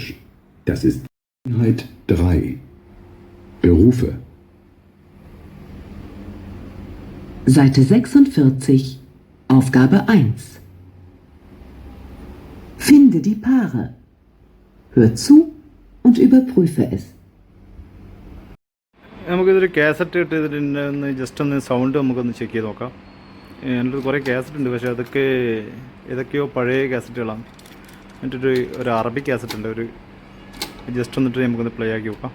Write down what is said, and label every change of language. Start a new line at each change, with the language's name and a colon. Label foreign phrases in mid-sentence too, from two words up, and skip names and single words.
German: Das ist Einheit 3. Berufe. Seite 46, Aufgabe 1. Finde die Paare. Hör zu und überprüfe es.
Malayalam: നമുക്കിതൊരു കാസറ്റ് ഇട്ടിട്ട് ഒന്ന് ജസ്റ്റ് ഒന്ന് സൗണ്ട് നമുക്കൊന്ന് ചെക്ക് ചെയ്ത് നോക്കാം. എൻ്റെ കുറേ കാസറ്റ് ഉണ്ട്, പക്ഷേ അതൊക്കെ ഏതൊക്കെയോ പഴയ കാസറ്റുകളാണ്. എന്നിട്ടൊരു
English: Arabic cassette
Malayalam: ഉണ്ട്, ഒരു ജസ്റ്റ് വന്നിട്ട് നമുക്കൊന്ന് പ്ലേ ആക്കി നോക്കാം.